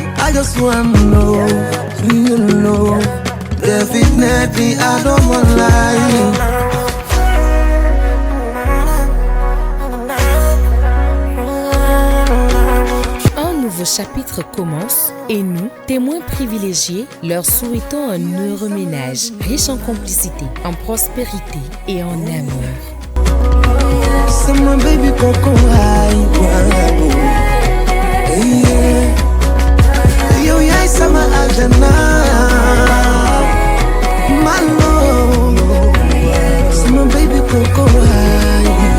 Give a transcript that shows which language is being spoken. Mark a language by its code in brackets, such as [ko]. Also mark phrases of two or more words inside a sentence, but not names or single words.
[en] I just want real love. Definitely, I don't want lie. [fr] Un nouveau chapitre commence et nous, témoins privilégiés, leur souhaitons un heureux ménage, riche en complicité, en prospérité et en amour. [wo] Sama baby koko hai yo yaay sama aljana [en] my love [wo] sama baby koko hai